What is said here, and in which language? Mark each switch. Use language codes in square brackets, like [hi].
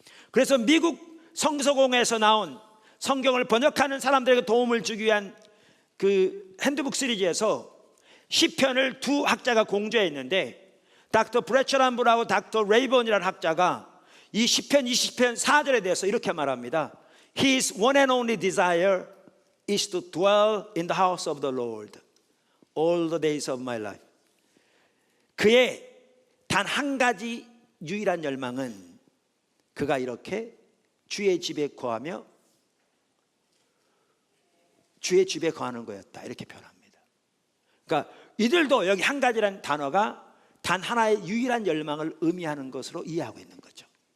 [ko] 그래서 미국 성서공회에서 나온 성경을 번역하는 사람들에게 도움을 주기 위한 그 핸드북 시리즈에서 시편을 두 학자가 공조했는데, 닥터 브래처람브라고 닥터 레이번이라는 학자가 이 시편 20편 4절에 대해서 이렇게 말합니다. [en] His one and only desire is to dwell in the house of the Lord all the days of my life. [ko] 그의 단 한 가지 유일한 열망은 그가 이렇게 주의 집에 거하며 주의 집에 거하는 거였다, 이렇게 표현합니다. 그러니까 이들도 여기 한 가지라는 단어가 단 하나의 유일한 열망을 의미하는 것으로 이해하고 있는 거죠.